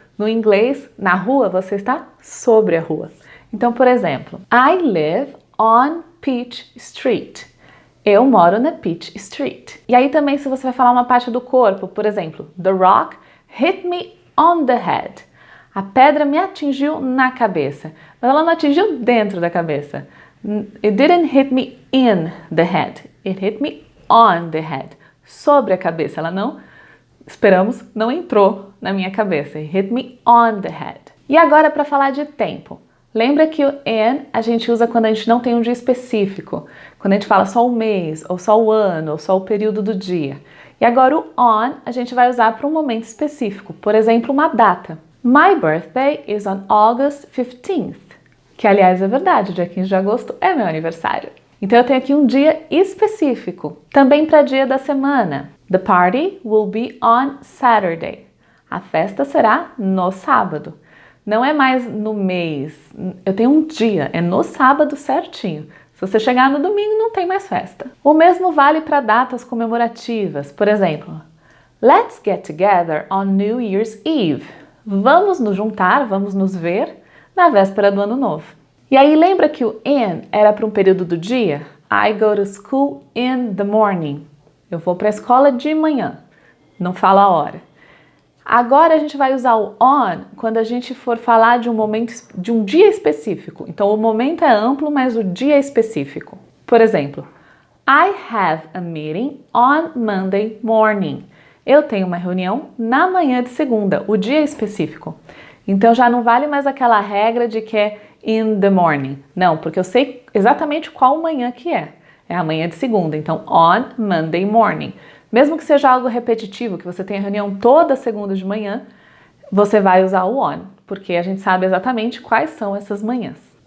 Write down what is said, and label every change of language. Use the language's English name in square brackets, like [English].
[Portuguese] No inglês, na rua, você está sobre a rua. Então, por exemplo, [English] I live on Peach Street. [Portuguese] Eu moro na Peach Street. E aí também se você vai falar uma parte do corpo, por exemplo, [English] the rock hit me on the head. [Portuguese] A pedra me atingiu na cabeça, mas ela não atingiu dentro da cabeça. [English] It didn't hit me in the head. It hit me on the head. [Portuguese] Sobre a cabeça. Ela não, esperamos, não entrou na minha cabeça. [English] It hit me on the head. [Portuguese] E agora para falar de tempo. Lembra que o in a gente usa quando a gente não tem um dia específico. Quando a gente fala só o mês, ou só o ano, ou só o período do dia. E agora o on a gente vai usar para um momento específico. Por exemplo, uma data. [English] My birthday is on August 15th. [Portuguese] Que, aliás, é verdade, dia 15 de agosto é meu aniversário. Então eu tenho aqui um dia específico. Também para dia da semana. [English] The party will be on Saturday. [Portuguese] A festa será no sábado. Não é mais no mês, eu tenho um dia, é no sábado certinho. Se você chegar no domingo, não tem mais festa. O mesmo vale para datas comemorativas. Por exemplo, [English] let's get together on New Year's Eve. [Portuguese] Vamos nos juntar, vamos nos ver na véspera do ano novo. E aí lembra que o in era para um período do dia? [English] I go to school in the morning. [Portuguese] Eu vou para a escola de manhã. Não fala a hora. Agora a gente vai usar o on quando a gente for falar de um momento, de um dia específico. Então o momento é amplo, mas o dia é específico. Por exemplo, [English] I have a meeting on Monday morning. [Portuguese] Eu tenho uma reunião na manhã de segunda, o dia é específico. Então já não vale mais aquela regra de que é [English] in the morning. [Portuguese] Não, porque eu sei exatamente qual manhã que é. É a manhã de segunda, então [English] on Monday morning. [Portuguese] Mesmo que seja algo repetitivo, que você tenha reunião toda segunda de manhã, você vai usar o on, porque a gente sabe exatamente quais são essas manhãs.